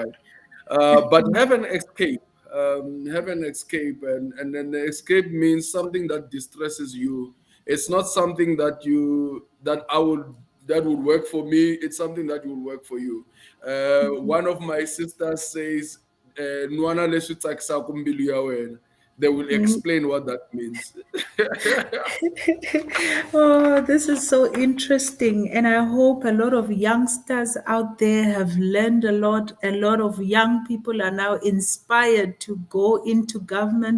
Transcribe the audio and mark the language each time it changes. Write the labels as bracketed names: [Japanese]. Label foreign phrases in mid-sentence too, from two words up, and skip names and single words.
[English] But have an escape. Have an escape, and then the escape means something that distresses you. It's not something that would work for me. It's something that will work for you. One of my sisters says, [Tsonga] "Nwana leswi tsakisaka mbilu ya wena." [English] They will explain what that means. Oh, this is so interesting. And I hope a lot of youngsters out there have learned a lot. A lot of young people are now inspired to go into government.